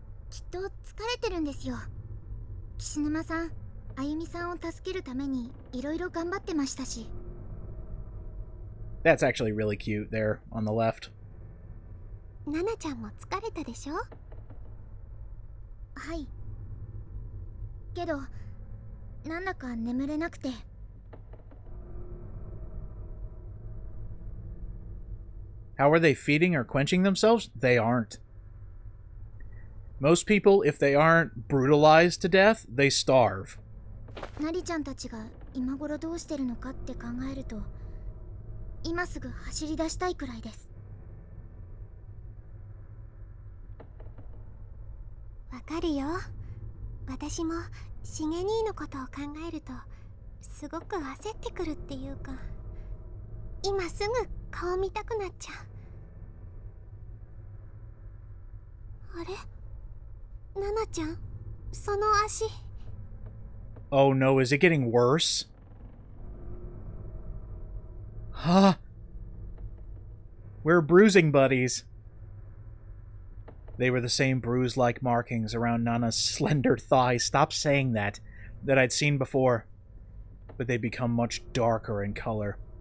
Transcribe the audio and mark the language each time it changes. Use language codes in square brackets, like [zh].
[ja] きっと疲れてるんですよ。岸沼さん、あゆみさんを助けるためにいろいろ頑張ってましたし。 [en] That's actually really cute there on the left. [ja] ナナちゃんも疲れたでしょ。はい。けど、なんだか眠れなくて。 [en] How are they feeding or quenching themselves? They aren't. Most people, if they aren't brutalized to death, they starve. [ja] ナリちゃんたちが今頃どうしてるのかって考えると、今すぐ走り出したいくらいです。わかるよ。私もシゲ兄のことを考えるとすごく焦ってくるっていうか、今すぐ顔見たくなっちゃう。あれ、ナナちゃん、その足。 [en] Oh no, is it getting worse? Huh? We're bruising buddies. They were the same bruise-like markings around Nana's slender thigh. Stop saying that I'd seen before. But they become much darker in color.